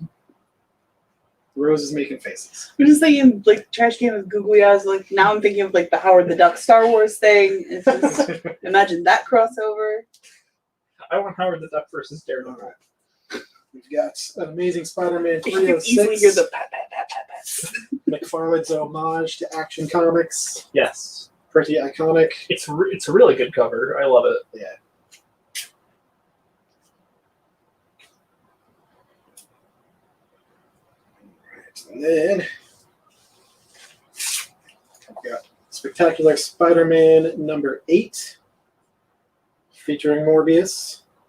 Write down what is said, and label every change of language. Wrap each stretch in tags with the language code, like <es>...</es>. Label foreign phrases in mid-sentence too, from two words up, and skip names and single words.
<en>Rose is making faces. I'm just thinking, like, trash can with googly eyes. Like, now I'm thinking of, like, the Howard the Duck Star Wars thing. It's just, imagine that crossover. I want Howard the Duck versus Daredevil. All right. We've got an Amazing Spider-Man You can easily 306. hear the pat, pat, pat, pat, pat. McFarlane's homage to Action Comics. Yes. Pretty iconic. It's a really good cover. I love it. Yeah. And then I've got Spectacular Spider-Man number 8, featuring Morbius.</en>